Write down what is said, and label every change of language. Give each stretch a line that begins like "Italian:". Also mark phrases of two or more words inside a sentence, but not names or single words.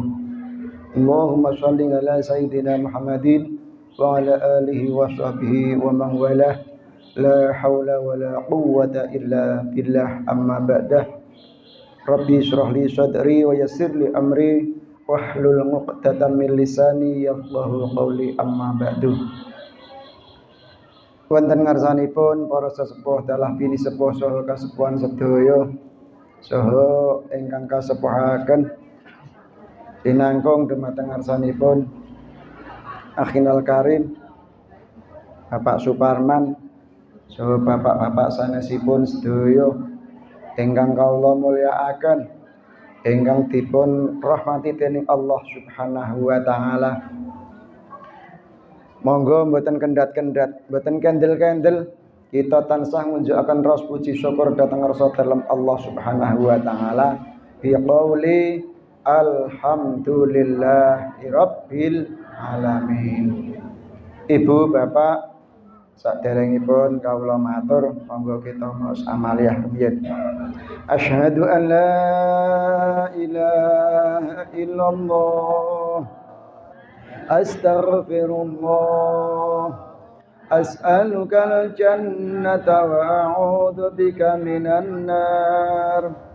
Arabic: اللهم صل على سيدنا محمد وعلى آله وصحبه ومن والاه. لا حول ولا قوة إلا بالله أما بعد. رب اشرح لي صدري ويسر لي أمري واحلل عقدة من لساني يفقهوا قولي أما بعد.
Javanese: Wonten ngarsanipun para sesepuh dalah bini sepuh saha kasepuhan sedaya saha ingkang kasepuhaken dinangkung dumateng ngarsanipun
Arabic: أخينا الكريم
Javanese: Bapak Suparman saha bapak-bapak sanesipun sedaya ingkang kawula mulyakaken, ingkang dipun rahmati dening
Arabic: الله سبحانه وتعالى.
Javanese: Monggo mboten kendhat-kendhat, mboten kendel-kendel, kita tansah ngunjukaken ras puji syukur dhateng rasa dalem
Arabic: الله سبحانه وتعالى بقول الحمد لله رب العالمين.
Javanese: Ibu bapak saderengipun kawula matur, monggo kita maos amaliyah rumiyin.
Arabic: أشهد أن لا إله إلا الله أستغفر الله أسألك الجنة وأعوذ بك من النار.